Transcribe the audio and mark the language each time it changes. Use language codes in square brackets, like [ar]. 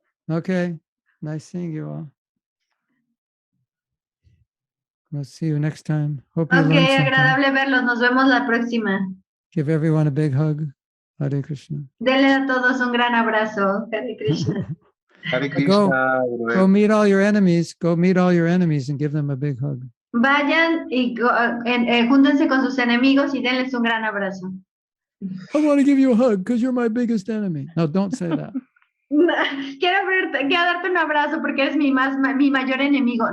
[en] Okay, nice seeing you all. We'll see you next time. Hope you learned something. [es] Agradable verlos. Nos vemos la próxima. [en] Give everyone a big hug. Hare Krishna. [es] Denle a todos un gran abrazo. [sa] Hare Krishna. Hare Krishna. [en] Go meet all your enemies. Go meet all your enemies and give them a big hug. [es] Vayan y júntense con sus enemigos y denles un gran abrazo. [en] I want to give you a hug because you're my biggest enemy. No, don't say that. [es] Quiero darte un abrazo porque eres mi mayor enemigo.